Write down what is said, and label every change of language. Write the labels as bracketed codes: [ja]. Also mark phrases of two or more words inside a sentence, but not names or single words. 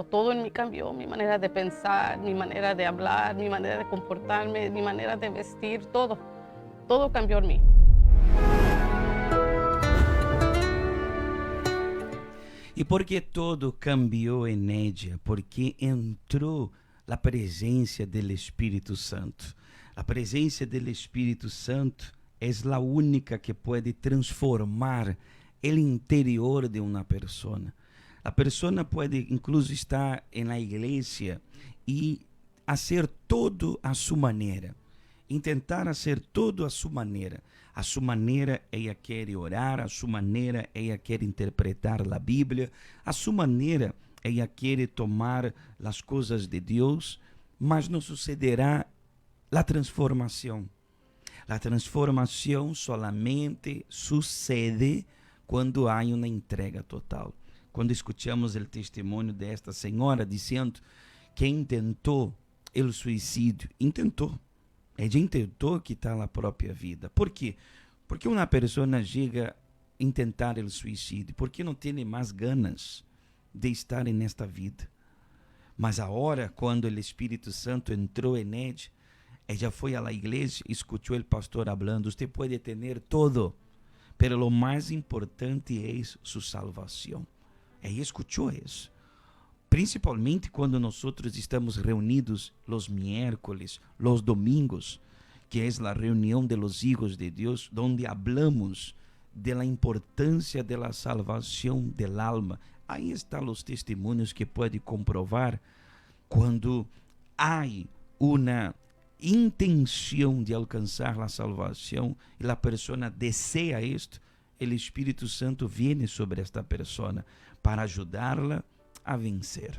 [es] Todo en mí cambió: mi manera de pensar, mi manera de hablar, mi manera de comportarme, mi manera de vestir, todo cambió en mí. [pt] E por que todo cambiou em ella? Porque entrou a presença do Espírito Santo. A presença do Espírito Santo é a única que pode transformar o interior de uma pessoa. A pessoa pode incluso estar na igreja e fazer tudo a sua maneira. Intentar fazer tudo a sua maneira. A sua maneira, ela quer orar, a sua maneira, ela quer interpretar a Bíblia, a sua maneira, ela quer tomar as coisas de Deus, mas não sucederá a transformação. A transformação solamente sucede quando há uma entrega total. Quando escutamos o testemunho desta senhora dizendo que intentou o suicídio, ela intentou quitar a própria vida. Por quê? Porque uma pessoa chega a tentar o suicídio porque não tem mais ganas de estar nesta vida. Mas agora, quando o Espírito Santo entrou em ela foi à igreja, escutou o pastor falando: você pode ter todo, mas o mais importante é sua salvação. Ela escutou isso. Principalmente quando nós estamos reunidos [es] los miércoles, los domingos, [pt] que é a reunião [es] de los hijos [pt] de Deus, onde [es] hablamos de la [pt] importância [es] de la [pt] salvação [es] del alma. [pt] Aí estão os testemunhos que pode comprovar quando há uma intenção de alcançar a salvação e a pessoa deseja isto, o Espírito Santo vem sobre esta pessoa para ajudá-la a vencer.